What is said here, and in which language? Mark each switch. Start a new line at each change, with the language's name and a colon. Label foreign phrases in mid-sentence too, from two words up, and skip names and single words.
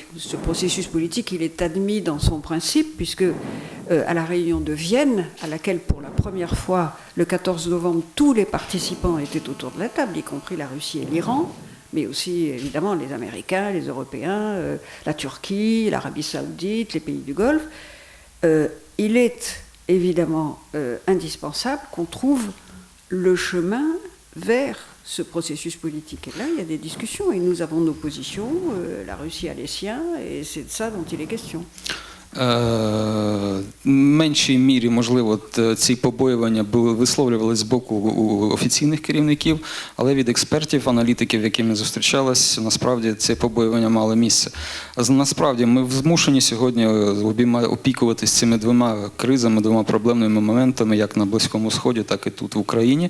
French: Ce processus politique, il est admis dans son principe, puisque à la réunion de Vienne, à laquelle pour la première fois, le 14 novembre, tous les participants étaient autour de la table, y compris la Russie et l'Iran, mais aussi évidemment les Américains, les Européens, la Turquie, l'Arabie Saoudite, les pays du Golfe, il est évidemment indispensable qu'on trouve le chemin vers ce processus politique. Et là, il y a des discussions et nous avons nos positions, la Russie a les siens et c'est de ça dont il est question.
Ukrainian: В меншій мірі, можливо, ці побоювання висловлювалися з боку офіційних керівників, але від експертів, аналітиків, які ми зустрічалися, насправді це побоювання мало місце. Насправді ми змушені сьогодні опікуватися цими двома кризами, двома проблемними моментами, як на Близькому Сході, так і тут в Україні.